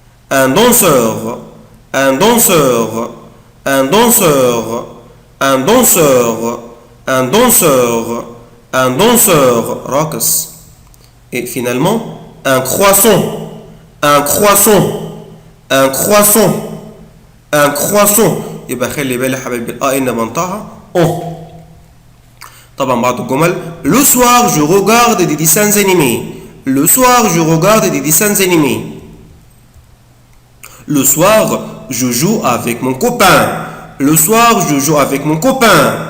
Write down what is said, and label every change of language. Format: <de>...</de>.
<fr>un danseur, un danseur, un danseur, un danseur, un danseur, un danseur راقص. Et finalement un croissant, un croissant, un croissant, un croissant.</fr> <ar>يبقى خلي بالي حبايبي الآ إن بنطقها أو. طبعا بعض الجمل</ar> <fr>le soir je regarde des dessins animés. Le soir je regarde des dessins animés. Le soir je joue avec mon copain. Le soir je joue avec mon copain.</fr>